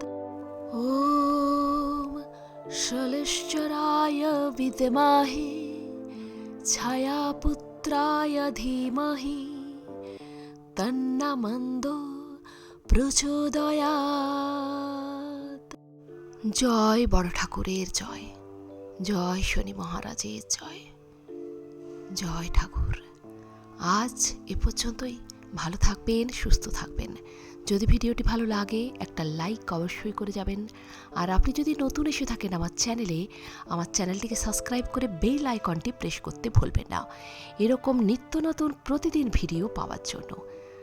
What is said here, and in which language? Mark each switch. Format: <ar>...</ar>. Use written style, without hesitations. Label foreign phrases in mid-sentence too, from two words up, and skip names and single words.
<sa>ॐ शलश्चराय विद्महे छायापुत्राय धीमहि तन्नो मन्दो प्रचोदयात्।</sa> <bn>জয় বড় ঠাকুরের জয়, জয় শনি মহারাজের জয়, জয় ঠাকুর। আজ এ পর্যন্তই। ভালো থাকবেন, সুস্থ থাকবেন। যদি ভিডিওটি ভালো লাগে একটা লাইক অবশ্যই করে যাবেন। আর আপনি যদি নতুন এসে থাকেন আমার চ্যানেলটিকে সাবস্ক্রাইব করে বেল আইকনটি প্রেস করতে ভুলবেন না, এরকম নিত্য নতুন প্রতিদিন ভিডিও পাওয়ার জন্য।</bn>